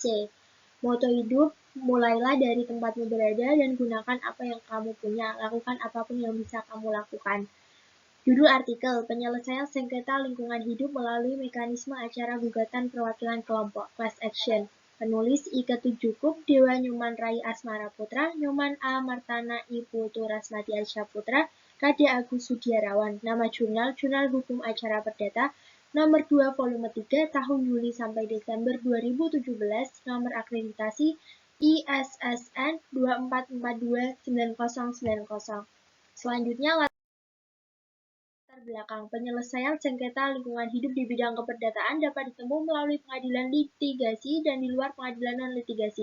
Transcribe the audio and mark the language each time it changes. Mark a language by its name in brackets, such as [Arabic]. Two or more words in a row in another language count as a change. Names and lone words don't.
[Indonesian] Moto hidup, mulailah dari tempatmu berada dan gunakan apa yang kamu punya. Lakukan apapun yang bisa kamu lakukan. Judul artikel, penyelesaian sengketa lingkungan hidup melalui mekanisme acara gugatan perwakilan kelompok, [English] class action. [Indonesian] Penulis Ike Tujukup, Dewa Nyoman Rai Asmara Putra, Nyoman A. Martana I. Putu Rasmati Aisyah Putra, Kade Agus Sudiarawan. Nama jurnal, Jurnal Hukum Acara Perdata, nomor 2 volume 3 tahun Juli sampai Desember 2017, nomor akreditasi ISSN 24429090. Selanjutnya, belakang penyelesaian sengketa lingkungan hidup di bidang keperdataan dapat ditempuh melalui pengadilan litigasi dan di luar pengadilan non-litigasi.